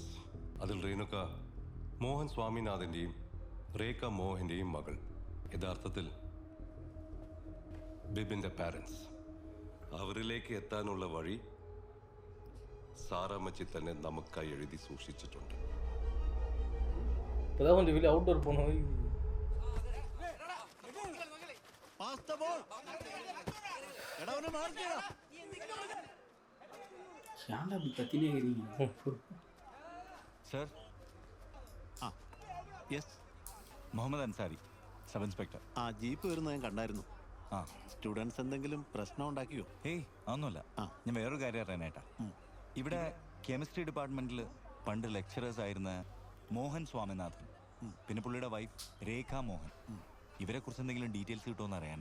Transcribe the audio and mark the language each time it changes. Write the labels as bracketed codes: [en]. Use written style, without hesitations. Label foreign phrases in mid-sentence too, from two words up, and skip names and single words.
[ml] അതിൽ രേണുക മോഹൻ സ്വാമിനാഥൻ്റെയും രേഖ മോഹൻ്റെയും മകൾ. യഥാർത്ഥത്തിൽ ബിബിൻ്റെ പാരൻസ്. അവരിലേക്ക് എത്താനുള്ള വഴി സാറാമ്മച്ചി തന്നെ നമുക്കായി എഴുതി സൂക്ഷിച്ചിട്ടുണ്ട്. [ta] இப்போதான் கொஞ்சம் வெளியே அவுட்டோர் போனோம். ஏன்டா அப்படி கத்தினே இருக்கிறீங்க? சார். எஸ் [ml] മുഹമ്മദ് അൻസാരി, സബ് ഇൻസ്പെക്ടർ. ആ ജീപ്പ് വരുന്നത് ഞാൻ കണ്ടായിരുന്നു. ആ സ്റ്റുഡൻസ് എന്തെങ്കിലും പ്രശ്നം ഉണ്ടാക്കിയോ? ഏയ് അതൊന്നുമല്ല. ഞാൻ വേറൊരു കാര്യം അറിയാനായിട്ടാ. ഇവിടെ കെമിസ്ട്രി ഡിപ്പാർട്ട്മെന്റിൽ പണ്ട് ലെക്ചറേഴ്സ് ആയിരുന്ന മോഹൻ സ്വാമിനാഥൻ, പിന്നെ പുള്ളിയുടെ വൈഫ് രേഖ മോഹൻ, ഇവരെ കുറിച്ച് എന്തെങ്കിലും ഡീറ്റെയിൽസ് കിട്ടുമെന്ന് അറിയാനാ.